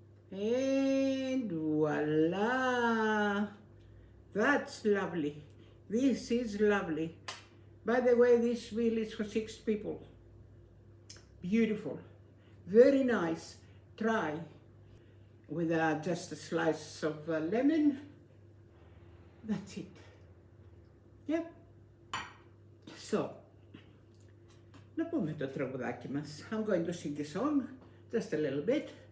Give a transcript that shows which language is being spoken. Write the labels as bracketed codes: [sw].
[en] And voila! That's lovely. This is lovely. By the way, this meal is for 6 people. Beautiful, very nice. Try with just a slice of lemon. That's it. Yep. [el] So, να πούμε το τραγουδάκι μας. [en] I'm going to sing a song, just a little bit.